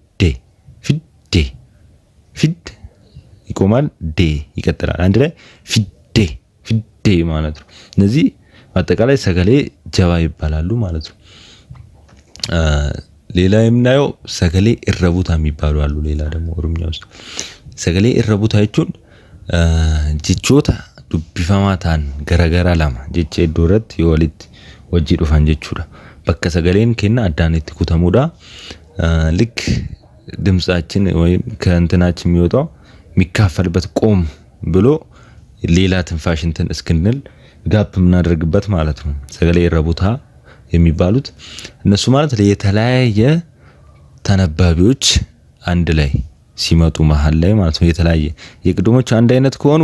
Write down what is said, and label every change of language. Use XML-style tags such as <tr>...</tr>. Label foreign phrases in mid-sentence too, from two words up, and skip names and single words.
<am>ፊድ ይቆማል፣ ዴ ይቀጥላል። አንድ ላይ ፊዴ ማለት ነው። እነዚህ በአጠቃላይ ሰገሌ ጀባ ይባላሉ ማለት ነው። ሌላ የምናየው ሰገሌ እረቡታ የሚባሉ አሉ። ሌላ ደግሞ ኦሮምኛ ውስጥ ሰገሌ እረቡታ</am> <om>jechuun jechoota dubbifamaa ta'an garagara lama jecha iddoo irratti yoo walitti wajjii dhufan jechuudha. Bakka sagaleen kenna addaan itti kutamuudha.</om> <am>ልክ ድምጻችን ወይም ከእንትናችን የሚወጣው የሚካፈልበት ቆም ብሎ ሌላ ትንፋሽ እንትን እስክንል ጋፕ የምናደርግበት ማለት ነው። ሰገሌ እረቡታ የሚባሉት እነሱ ማለት ለየተለያየ ተነባቢዎች አንድ ላይ ሲመጡ መሃል ላይ ማለት ነው። የተለያየ የቅድሞች አንድ አይነት ከሆኑ</am>